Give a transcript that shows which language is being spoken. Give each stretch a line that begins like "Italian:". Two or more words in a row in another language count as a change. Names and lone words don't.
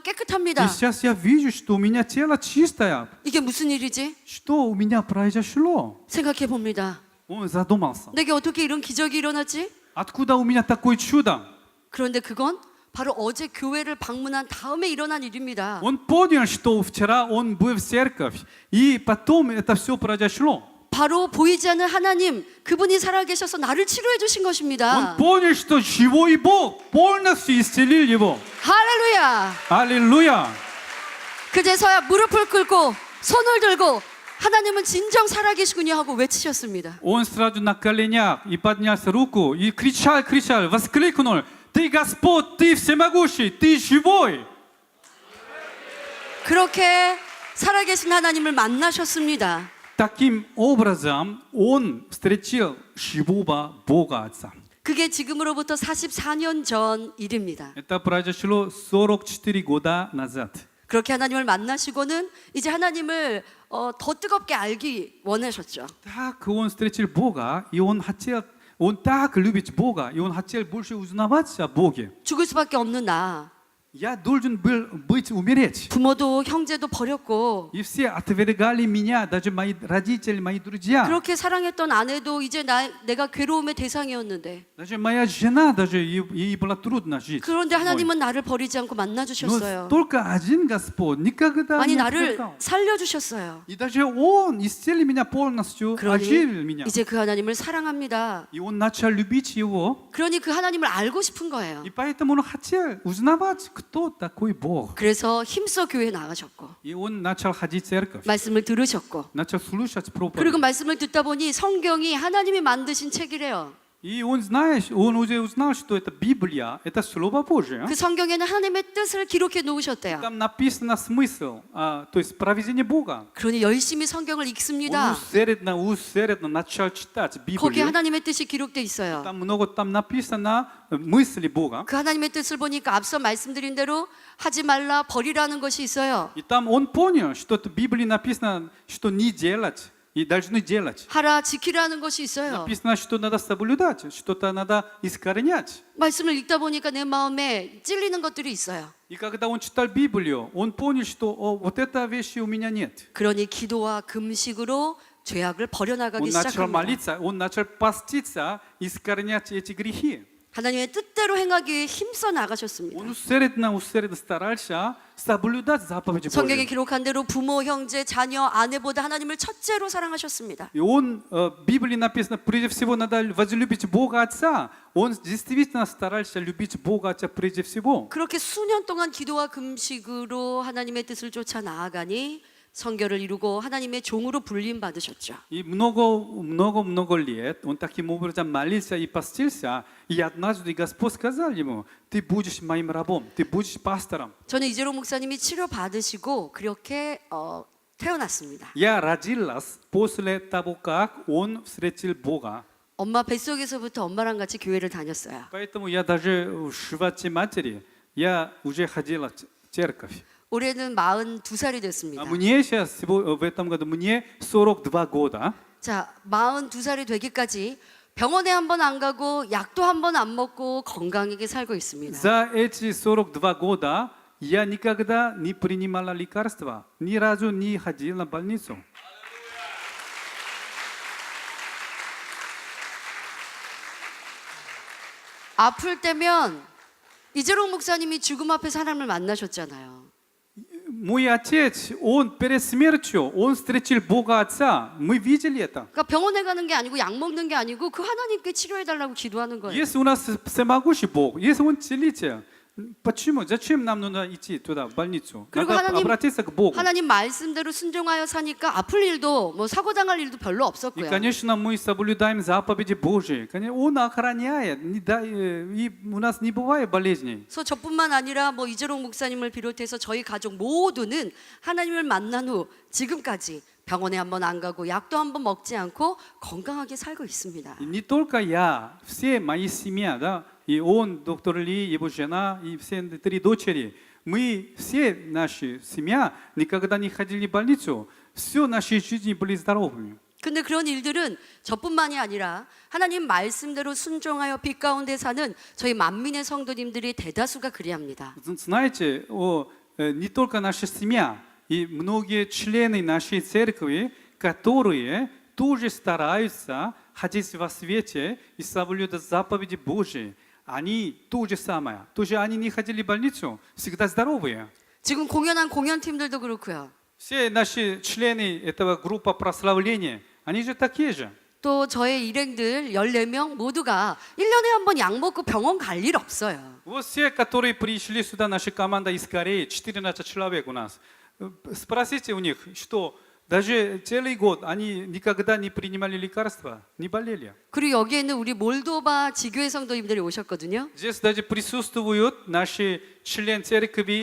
Russian: И
Korean: 깨끗합니다.
Russian: сейчас я вижу, что у меня тело чистое.
Korean: 이게 무슨 일이지?
Russian: Что у меня произошло?
Korean: 생각해 봅니다.
Russian: Он задумался.
Korean: 내게 어떻게 이런 기적이 일어났지?
Russian: Откуда у меня такое чудо?
Korean: 그런데 그건 바로 어제 교회를 방문한 다음에 일어난 일입니다.
Russian: Он понял, что вчера он был в церковь, и потом это все произошло.
Korean: 바로 보이지 않는 하나님, 그분이 살아계셔서 나를 치료해 주신
Russian: Он
Korean: 것입니다.
Russian: понял, что живой Бог полностью исцелил его.
Korean: 할렐루야!
Russian: Аллилуйя!
Korean: 그제서야 무릎을 꿇고 손을 들고 하나님은 진정 살아계시군요 하고 외치셨습니다.
Russian: Он сразу на коленях и поднял руку и кричал, воскликнул: Ты Господь, Ты всемогущий, Ты живой.
Korean: 그렇게 살아계신 하나님을 만나셨습니다.
Russian: Таким образом он встретил живого Бога Отца.
Korean: 그게 지금으로부터 44년 전 일입니다.
Russian: Это произошло 44 года назад.
Korean: 그렇게 하나님을 만나시고는 이제 하나님을 더 뜨겁게 알기 원하셨죠.
Russian: Так он встретил Бога, и он так любит Бога, и он хотел больше узнавать о Боге.
Korean: 죽을 수밖에 없는 나,
Russian: я должен был быть умереть.
Korean: 부모도 형제도 버렸고
Russian: И все отвергали меня, даже мои родители, мои друзья.
Korean: 그렇게 사랑했던 아내도 이제 내가 괴로움의 대상이었는데
Russian: Даже моя жена, даже ей было трудно жить.
Korean: 그런데
Russian: со мной.
Korean: 하나님은 나를 버리지 않고 만나
Russian: Но
Korean: 주셨어요.
Russian: только один Господь никогда
Korean: 아니
Russian: не
Korean: 나를
Russian: отвергал.
Korean: 살려주셨어요.
Russian: И даже Он исцелил меня полностью, оживил
Korean: 그러니
Russian: меня.
Korean: 이제 그 하나님을 사랑합니다.
Russian: И Он начал любить Его.
Korean: 그러니 그 하나님을 알고 싶은 거예요.
Russian: И поэтому Он хотел узнавать, кто такой Бог.
Korean: 그래서 힘써 교회 나가셨고
Russian: И Он начал ходить в церковь.
Korean: 말씀을 들으셨고
Russian: Начал слушать
Korean: 그리고
Russian: проповедь.
Korean: 말씀을 듣다 보니 성경이 하나님이 만드신 책이래요.
Russian: И он, знаешь, он уже узнал, что это Библия, это Слово Божие.
Korean: 그 성경에는 하나님의 뜻을 기록해 놓으셨대요.
Russian: Там написано смысл, то есть проведение Бога.
Korean: 그러니 열심히 성경을
Russian: Он
Korean: 읽습니다.
Russian: усердно начал читать
Korean: 거기에
Russian: Библию.
Korean: 하나님의 뜻이 기록돼 있어요.
Russian: Там много там написано мысли Бога.
Korean: 그 하나님의 뜻을 보니까 앞서 말씀드린 대로 하지 말라 버리라는 것이 있어요.
Russian: И там он понял, что в Библии написано, что не делать и должны делать.
Korean: 하라 지키라는 것이 있어요.
Russian: Написано, что надо соблюдать, что-то надо искоренять.
Korean: 말씀을 읽다 보니까 내 마음에 찔리는 것들이 있어요.
Russian: И когда он читал Библию, он понял, что вот этой вещи у меня нет.
Korean: 그러니 기도와 금식으로 죄악을
Russian: Он
Korean: 버려나가기
Russian: начал
Korean: 시작합니다.
Russian: молиться, он начал поститься, искоренять эти грехи.
Korean: 하나님의 뜻대로 행하기 위해 힘써 나가셨습니다.
Russian: Он усердно старался соблюдать заповеди
Korean: 성경에
Russian: Божьи.
Korean: 기록한 대로 부모, 형제, 자녀, 아내보다 하나님을 첫째로 사랑하셨습니다.
Russian: И он, в Библии написано, прежде всего надо возлюбить Бога Отца. Он действительно старался любить Бога Отца прежде всего.
Korean: 그렇게 수년 동안 기도와 금식으로 하나님의 뜻을 쫓아 나아가니 성결을 이루고 하나님의 종으로 불림 받으셨죠.
Russian: И много лет он таким образом молился и постился. И однажды Господь сказал ему, ты будешь моим рабом, ты будешь пастором.
Korean: 저는 이재록 목사님이 치료 받으시고 그렇게 태어났습니다.
Russian: Я родилась после того, как он встретил Бога.
Korean: 엄마 뱃속에서부터 엄마랑 같이 교회를 다녔어요.
Russian: Поэтому я даже в животе матери, я уже ходила в церковь.
Korean: 올해는 42살이
Russian: А
Korean: 됐습니다.
Russian: мне сейчас, в этом году, мне 42 года.
Korean: 자, 42살이 되기까지 병원에 한 번 안 가고 약도 한 번 안 먹고 건강하게 살고 있습니다.
Russian: За эти 42 года я никогда не принимала лекарства, ни разу не ходила на больницу.
Korean: 아플 때면 이재록 목사님이 죽음 앞에 사람을 만나셨잖아요.
Russian: Мой отец, он перед смертью, он встретил Бога Отца. Мы видели это.
Korean: 그러니까 병원에 가는 게 아니고 약 먹는 게 아니고 그 하나님께 치료해 달라고 기도하는 거예요.
Russian: Если у нас всемогущий Бог, если Он целитель, почему? Зачем нам нужно идти туда, в больницу?
Korean: 그리고
Russian: Надо
Korean: 하나님-
Russian: обратиться к Богу.
Korean: 하나님 말씀대로 순종하여 사니까 아플 일도 뭐 사고 당할 일도 별로
Russian: И,
Korean: 없었고요.
Russian: конечно, мы соблюдаем заповеди Божьи. Конечно, Он охраняет, и у нас не бывает болезней.
Korean: 그래서 저뿐만 아니라 뭐 이재록 목사님을 비롯해서 저희 가족 모두는 하나님을 만난 후 지금까지 병원에 한 번 안 가고 약도 한 번 먹지 않고 건강하게 살고 있습니다.
Russian: И не только я, все мои семья, да, и он, доктор Ли, его жена, и все 3 дочери, мы все наши семья никогда не ходили в больницу, все наши жизни были здоровыми.
Korean: 근데 그런 일들은 저뿐만이 아니라 하나님 말씀대로 순종하여 빛 가운데 사는 저희 만민의 성도님들이 대다수가 그리합니다.
Russian: Знаете, не только наша семья, и многие члены нашей церкви, которые тоже стараются ходить во свете и соблюдать заповеди Божьи. Они то же самое. Тоже они не ходили в больницу, всегда здоровые.
Korean: 지금 공연한 공연팀들도 그렇고요.
Russian: Все наши члены этого группы прославления, они же такие же.
Korean: 또 저의 일행들 14명 모두가 1년에 한 번 약 먹고 병원 갈 일 없어요.
Russian: Вот все, которые пришли сюда, наша команда из Кореи, 14 человек у нас. Спросите у них, что даже целый год они никогда не принимали лекарства, не болели.
Korean: 그리고 여기에 있는 우리 몰도바 지교회 성도님들이 오셨거든요.
Russian: Здесь даже присутствуют наши члены церкви